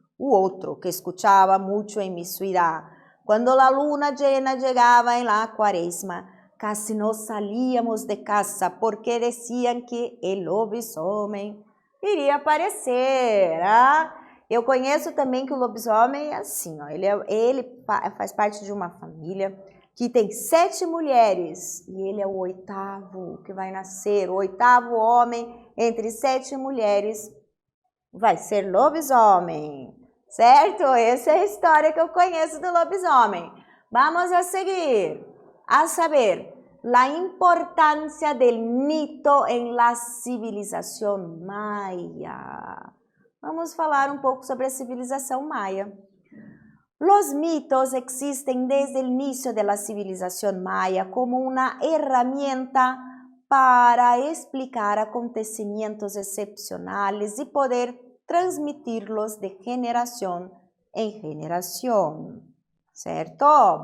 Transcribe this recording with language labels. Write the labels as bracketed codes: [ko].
[es] U otro que escuchaba mucho en mi ciudad. Cuando la luna llena llegaba en la cuaresma, casi no salíamos de casa porque decían que el lobisomem [pt] iria aparecer. Ah? Eu conheço também que o lobisomem é assim, ó, ele faz parte de uma família que tem 7 mulheres e ele é o 8º que vai nascer, o 8º homem entre 7 mulheres vai ser lobisomem, certo? Essa é a história que eu conheço do lobisomem. [es] Vamos a seguir, a saber, la importancia del mito en la civilización maya. [pt] Vamos falar um pouco sobre a civilização maia. [es] Los mitos existen desde el inicio de la civilización maya como una herramienta para explicar acontecimientos excepcionales y poder transmitirlos de generación en generación. ¿Certo?